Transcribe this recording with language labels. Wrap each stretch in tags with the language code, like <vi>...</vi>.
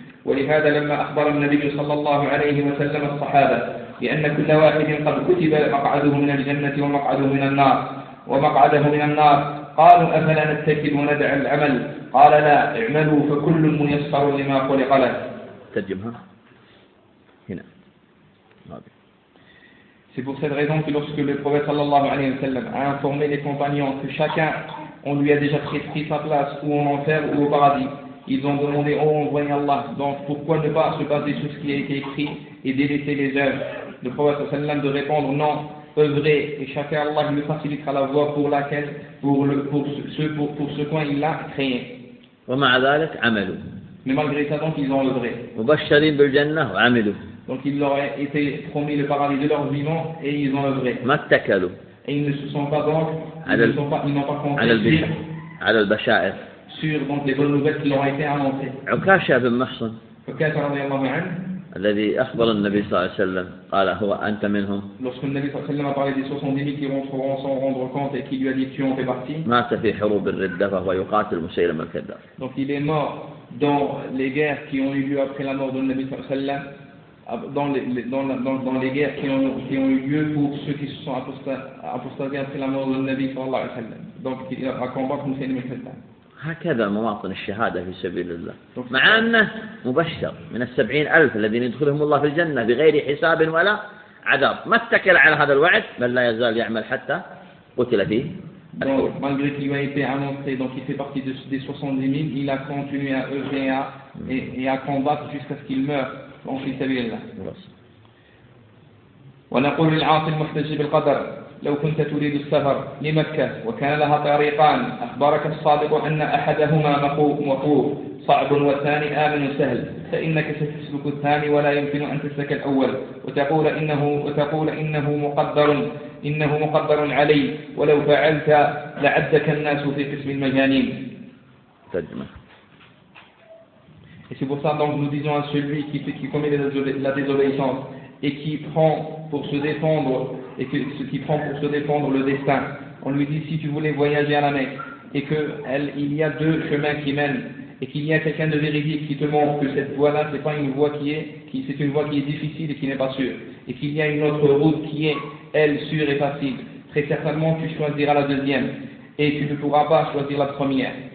<ar>ولهذا لما أخبر النبي صلى الله عليه وسلم الصحابة بأن كل واحد قد كتب مقعده من الجنة ومقعده من النار قالوا أفلا نتكل وندع العمل؟ قال لا، اعملوا فكل ميسر لما خلق له. ترجمها هنا.</ar> <fr>C'est pour cette raison que lorsque le prophète sallallahu alayhi wa sallam a informé les compagnons que chacun on lui a déjà prescrit sa place ou en enfer ou au paradis, ils ont demandé « Oh, envoyez Allah !» Donc pourquoi ne pas se baser sur ce qui a été écrit et délaisser les œuvres? Le prophète sallallahu alayhi wa sallam de répondre « Non, œuvrez et chacun Allah lui facilitera la voie pour laquelle, pour ce coin il a créé. » Mais malgré ça donc ils ont œuvré. Donc il leur a été promis le paradis de leur vivant et ils ont œuvré. Et ils ne se sont pas donc, ils n'ont pas compté sur donc, les bonnes nouvelles qui leur ont été annoncées.</fr> <ar>عكاشة بن محصن. عكاشة رضي الله عنه. الذي أخبر النبي صلى الله عليه وسلم قال هو أنت منهم.</ar> <fr>Lorsque le Nabi صلى الله عليه وسلم a parlé des 70,000 qui rentreront sans rendre compte et qui lui a dit tu en fais partie.</fr> <ar>مات في حروب الردة وهو يقاتل مسيلمة الكذاب.</ar> <fr>Donc il est mort dans les guerres qui ont eu lieu après la mort du Nabi صلى الله عليه وسلم. Dans les guerres qui ont eu lieu pour ceux qui se sont apostasés après la mort du Nabi صلى الله عليه وسلم. Donc il a combattu Mousseïlem al-Kadda.</fr> <ar>هكذا مواطن الشهادة في سبيل الله، مع أنه مبشر من 70,000 الذين يدخلهم الله في الجنة بغير حساب ولا عذاب، ما اتكل على هذا الوعد بل لا يزال يعمل حتى قتل فيه.</ar> <fr>Donc, malgré qu'il lui a été annoncé, donc il fait partie de, des 70,000, il a continué à œuvrer et à combattre jusqu'à ce qu'il meure en fi sabilillah.</fr> <ar>ونقول للعاصي المحتجب القدر لو كنت تريد السفر لمكة وكان لها طريقان أخبرك الصادق أن أحدهما مقوف صعب والثاني آمن سهل فإنك ستسلك الثاني ولا يمكن أن تسلك الأول وتقول إنه مقدر إنه مقدر علي ولو فعلت لعدك الناس في قسم المجانين. ترجمة.</ar> <fr>Et c'est pour ça donc nous disons à celui qui commet la désobéissance et qui prend pour se défendre et que ce qui prend pour se défendre le destin, on lui dit si tu voulais voyager à la Mecque et que il y a deux chemins qui mènent et qu'il y a quelqu'un de véridique qui te montre que cette voie là c'est pas une voie c'est une voie qui est difficile et qui n'est pas sûre et qu'il y a une autre route qui est elle sûre et facile, très certainement tu choisiras la deuxième et tu ne pourras pas choisir la première.</fr>